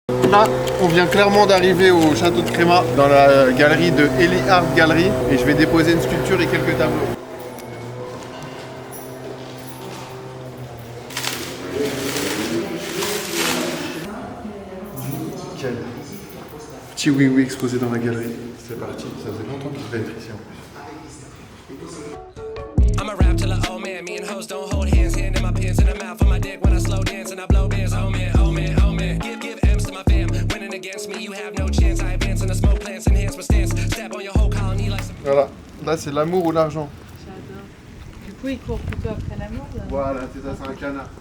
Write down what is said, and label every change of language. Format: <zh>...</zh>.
<fr>Là, on vient clairement d'arriver au château de Créma, dans la galerie de Eli Art Gallery, et je vais déposer une sculpture et quelques tableaux. Nickel. Petit oui-oui exposé dans la galerie. C'est parti, ça faisait longtemps qu'il devait être ici en plus.</fr> <en>I'ma rap till a old man. Me and hoes don't hold hands. Hand in my pants in the mouth of my dick when I slow dance and I blow bands. Oh man, oh man, oh man. Give M's to my fam. Winning against me, you have no chance. I advance in the smoke plants, enhance my stance. Step on your whole colony like some.</en> <fr>Voilà, là c'est l'amour ou l'argent. J'adore. Du coup, il court plutôt après l'amour là. Voilà, c'est ça, c'est un canard.</fr>